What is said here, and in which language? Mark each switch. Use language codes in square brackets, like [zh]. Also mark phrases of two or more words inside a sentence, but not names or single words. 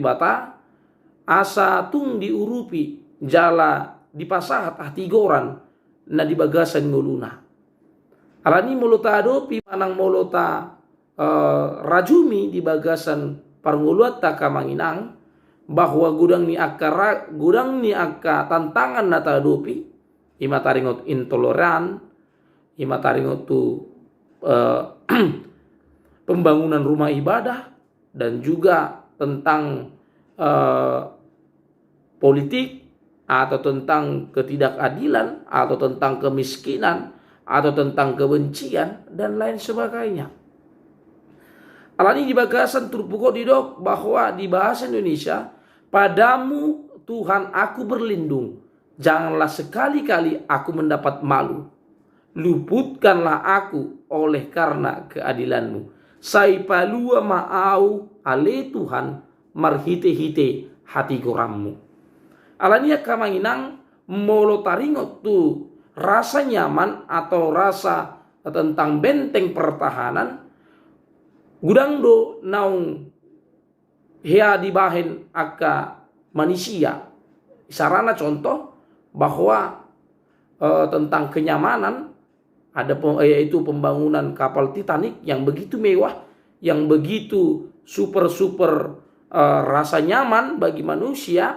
[bbc] bata asa tung diurupi jala dipasahat ahtigoran na di bagasan nguluna alani molota adopi manang molota rajumi di bagasan parnguluat ta kamanginang bahwa gudang ni akka tantangan na tadopi ima taringot intoleran ima taringot tu [id] pembangunan rumah ibadah dan juga tentang politik atau tentang ketidakadilan atau tentang kemiskinan atau tentang kebencian dan lain sebagainya. [bbc] Alani di bagasan turpuko didok [id] bahwa di bahasa Indonesia padamu Tuhan aku berlindung, janganlah sekali-kali aku mendapat malu, luputkanlah aku oleh karena keadilanmu. [bbc] Saipalua maau ale Tuhan marhite-hite hati gorammu. Alania kamanginang molo taringot tu [id] rasa nyaman atau rasa tentang benteng pertahanan [bbc] gudang do naung hea dibahen akka manusia. [id] Sarana contoh bahwa tentang kenyamanan ada yaitu pembangunan kapal Titanic yang begitu mewah, yang begitu super rasa nyaman bagi manusia.